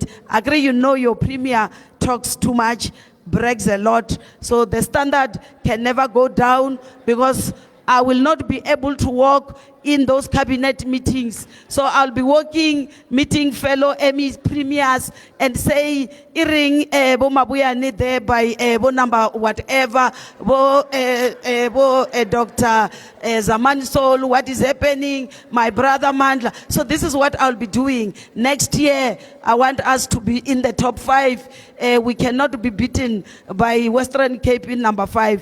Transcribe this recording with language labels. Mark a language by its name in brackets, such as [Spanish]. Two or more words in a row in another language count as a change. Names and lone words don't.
[English] I agree, you know your premier talks too much, brags a lot, so the standard can never go down, because I will not be able to walk in those cabinet meetings. So I'll be working, meeting fellow MEs, premiers, and say, "Iring bo mabuya there by bo number whatever, bo Dr. Zaman Sol, what is happening? My brother Mandla." So this is what I'll be doing next year. I want us to be in the top 5. We cannot be beaten by Western Cape in number 5.